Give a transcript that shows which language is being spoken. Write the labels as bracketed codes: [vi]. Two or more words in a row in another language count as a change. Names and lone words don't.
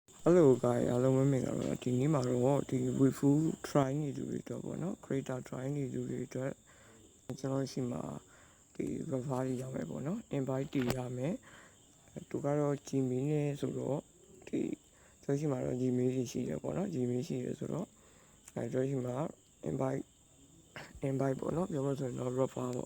[en] Hello guys [my] အားလုံးပဲမင်္ဂလာပါဒီနေ့မှာတော့ဒီ WeFu try နေသူတွေအတွက်ပေါ့နော် [en] creator try [my] နေသူတွေအတွက်ကျွန်တော်ရှိမှာဒီ refer ရမယ်ပေါ့နော် invite တည်ရမယ်သူကတော့ Gmail နဲ့ဆိုတော့ဒီကျွန်တော်ရှိမှာတော့ Gmail ရှိတယ်ပေါ့နော် Gmail ရှိတယ်ဆိုတော့ကျွန်တော်ရှိမှာ invite ပေါ့နော်ပြောလို့ဆိုရင်တော့ refer ပေါ့